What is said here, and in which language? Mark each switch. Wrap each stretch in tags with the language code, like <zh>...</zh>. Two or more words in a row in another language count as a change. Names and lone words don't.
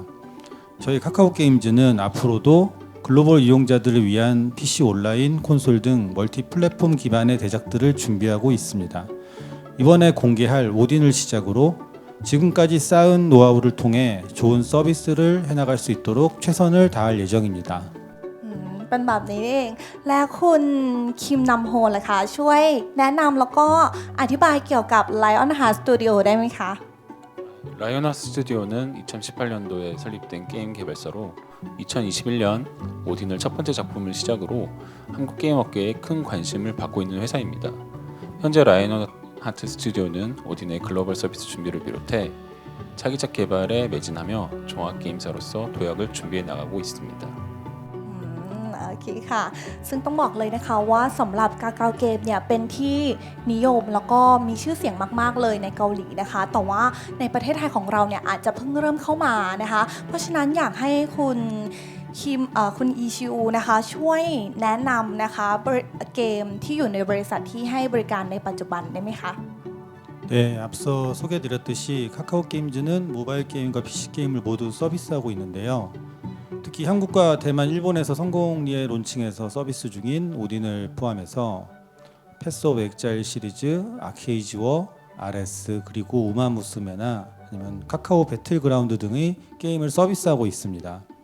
<ko>저희 카카오 게임즈는 앞으로도 글로벌 이용자들을 위한 PC 온라인, 콘솔 등 멀티 플랫폼 기반의 대작들을 준비하고 있습니다. 이번에 공개할 오딘을 시작으로 지금까지 쌓은 노하우를 통해 좋은 서비스를 해나갈 수 있도록 최선을 다할 예정입니다.</ko> <th>เป็นแบบนี้เอง และคุณคิมนำโฮล่ะคะช่วยแนะนำแล้วก็อธิบายเกี่ยวกับ Lion Heart Studio ได้ไหมคะ</th> <ko>라이언 아트 스튜디오는 2018년도에 설립된 게임 개발사로 2021년 오딘을 첫 번째 작품을 시작으로 한국 게임 업계에 큰 관심을 받고 있는 회사입니다. 현재 라이언 아트 스튜디오는 오딘의 글로벌 서비스 준비를 비롯해 차기작 개발에 매진하며 종합 게임사로서 도약을 준비해 나가고 있습니다.</ko> <th>โอเคค่ะ ซึ่งต้องบอกเลยนะคะว่าสำหรับกากาวเกมเนี่ยเป็นที่นิยมแล้วก็มีชื่อเสียงมากๆเลยในเกาหลีนะคะ แต่ว่าในประเทศไทยของเราเนี่ยอาจจะเพิ่งเริ่มเข้ามานะคะ เพราะฉะนั้นอยากให้คุณคิมคุณอีชิวนะคะช่วยแนะนำนะคะเกมที่อยู่ในบริษัทที่ให้บริการในปัจจุบันได้ไหมคะ</th> <ko>네, 앞서 소개드렸듯이 카카오 게임즈는 모바일 게임과 PC 게임을 모두 서비스하고 있는데요. 특히 한국과 대만, 일본에서 성공리에 론칭해서 서비스 중인 오딘을 포함해서 패스 오브 엑자일 시리즈, 아케이지워, RS 그리고 우마무스메나 아니면 카카오 배틀그라운드 등의 게임을 서비스하고 있습니다.</ko>